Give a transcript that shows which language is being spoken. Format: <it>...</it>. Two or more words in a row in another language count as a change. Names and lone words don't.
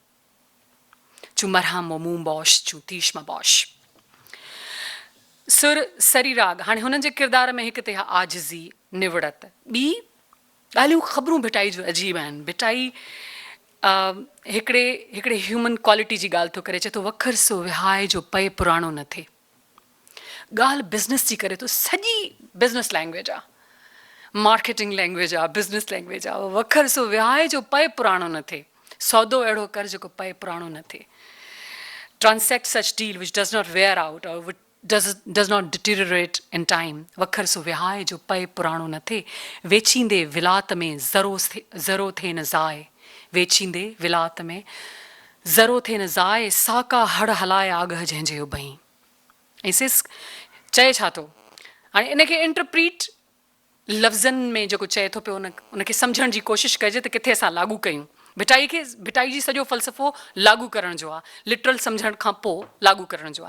<sd>चूं मरहम ओ मूं बौश, चूं तीश मां बौश। सुर सरी राग, हाणे हुननि जे किरदार में हिकु त आजिज़ी निवड़त, ॿी ॻाल्हियूं ख़बरूं भिटाई जो अजीब आहिनि। भिटाई हिकिड़े</sd> <en>human quality</en> <sd>जी ॻाल्हि थो करे, चए थो वखर सो विहाए जो पए पुराणो न थिए। ॻाल्हि बिज़नेस जी करे थो, सॼी</sd> <en>business language</en> <sd>आहे,</sd> <en>marketing language</en> <sd>आहे,</sd> <en>business language</en> <sd>आहे। वखर सो विहाए जो पए पुराणो न थिए, सौदो अहिड़ो कर जेको पए पुराणो न थिए।</sd> <en>transact such deal which does not wear out or which does not deteriorate in time।</en> <sd>वखर सो विहाए जो पए पुराणो न थिए, वेचींदे विलात में ज़रो थे न ज़ाए। वेचींदे विलात में ज़रो थे न ज़ाए, साका हड़ हलाए आगह जंहिंजे उबई। ऐं सिस चए छा थो, हाणे इनखे इंटरप्रीट लफ़्ज़नि में जेको चए थो पियो उनखे सम्झण जी कोशिशि कजे त किथे असां लागू कयूं। भिटाई जी सॼो फ़लसफ़ो लागू करण जो आहे, लिटरल सम्झण खां पोइ लागू करण जो आहे।</sd>